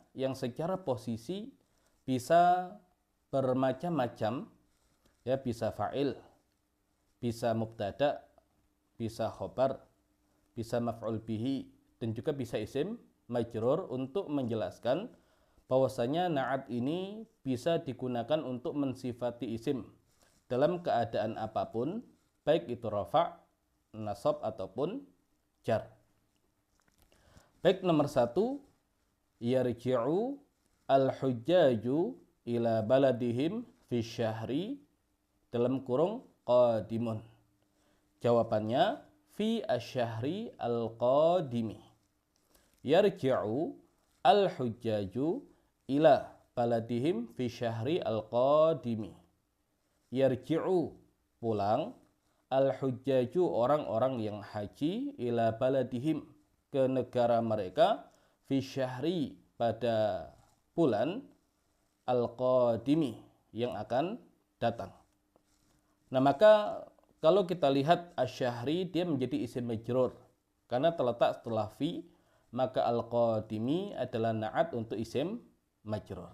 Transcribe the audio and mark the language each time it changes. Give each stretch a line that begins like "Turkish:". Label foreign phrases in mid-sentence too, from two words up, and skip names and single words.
Indonesian: yang secara posisi bisa bermacam-macam, ya, bisa fa'il, bisa mubtada, bisa khobar, bisa maf'ul bihi, dan juga bisa isim majrur untuk menjelaskan bahwasanya na'at ini bisa digunakan untuk mensifati isim dalam keadaan apapun, baik itu rafa', nasab ataupun jar. Baik, nomor 1,
Arabic: يرجع الحجاج إلى بلادهم في شهر
Indonesian: dalam kurung
Arabic: قادم. Jawabannya في الشهر القادم. يرجع الحجاج إلى بلادهم في الشهر القادم.
Indonesian: Yarji'u pulang, al-hujjaju orang-orang yang haji,
Arabic: إلى بلادهم
Indonesian: ke negara mereka,
Arabic: في شهر
Indonesian: pada bulan, al-qadimi yang akan datang. Nah, maka kalau kita lihat asyahri, dia menjadi isim majrur karena terletak setelah fi, maka al-qadimi adalah na'at untuk isim majrur.